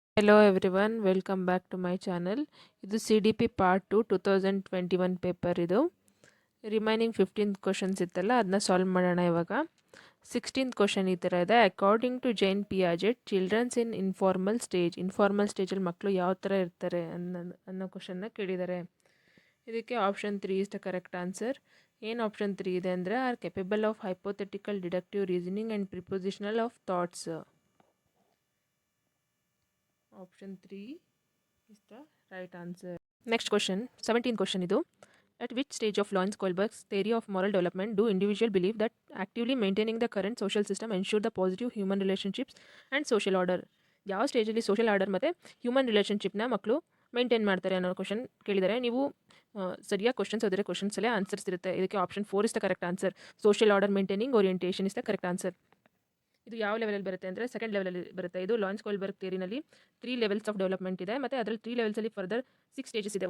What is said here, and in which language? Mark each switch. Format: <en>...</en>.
<en>Hello everyone, welcome back to my channel.</en> <kn>ಇದು CDP part 2 2021 paper ಇದು. Remaining 15 questions ಇತ್ತಲ್ಲ ಅದನ್ನ ಸಾಲ್ವ್ ಮಾಡೋಣ ಇವಾಗ. 16th ಕ್ವಶನ್ ಈ ಥರ ಇದೆ.</kn> <en>according to Jean Piaget childrens in informal</en> <kn>ಸ್ಟೇಜಲ್ಲಿ ಮಕ್ಕಳು ಯಾವ ಥರ ಇರ್ತಾರೆ ಅನ್ನೋ ಕ್ವಶನ್ನ ಕೇಳಿದ್ದಾರೆ.</kn> <en>ಇದಕ್ಕೆ option 3 is the correct answer. ಏನು option 3 ಇದೆ ಅಂದರೆ are capable of hypothetical deductive reasoning and prepositional of thoughts. Option 3 is the right answer. Next question, 17th question idu. At which stage of Lawrence Kohlberg's theory of moral development do individuals believe that actively maintaining the current social system ensure the positive human relationships and social order?</en> <kn>ಯಾವ ಸ್ಟೇಜಲ್ಲಿ social order ಮತ್ತು human ರಿಲೇಷನ್ಶಿಪ್ನ ಮಕ್ಕಳು maintain ಮಾಡ್ತಾರೆ ಅನ್ನೋ question ಕೇಳಿದ್ದಾರೆ. ನೀವು ಸರಿಯಾಗಿ questions ಓದಿದ್ರೆ ಕ್ವಶನ್ಸಲ್ಲೇ ಆನ್ಸರ್ಸ್ ಇರುತ್ತೆ. ಇದಕ್ಕೆ</kn> <en>Option 4 is the correct answer. Social order maintaining orientation is the correct answer.</en> <kn>ಇದು ಯಾವ ಲೆವೆಲಲ್ಲಿ ಬರುತ್ತೆ ಅಂದರೆ ಸೆಕೆಂಡ್ ಲೆವೆಲಲ್ಲಿ ಬರುತ್ತೆ. ಇದು Lawrence Kohlberg ಥಿಯರಿನಲ್ಲಿ 3 levels of development ಇದೆ ಮತ್ತು ಅದರಲ್ಲಿ 3 ಲೆವೆಲ್ಸಲ್ಲಿ ಫರ್ದರ್ 6 ಸ್ಟೇಜಸ್ ಇದೆ.</kn>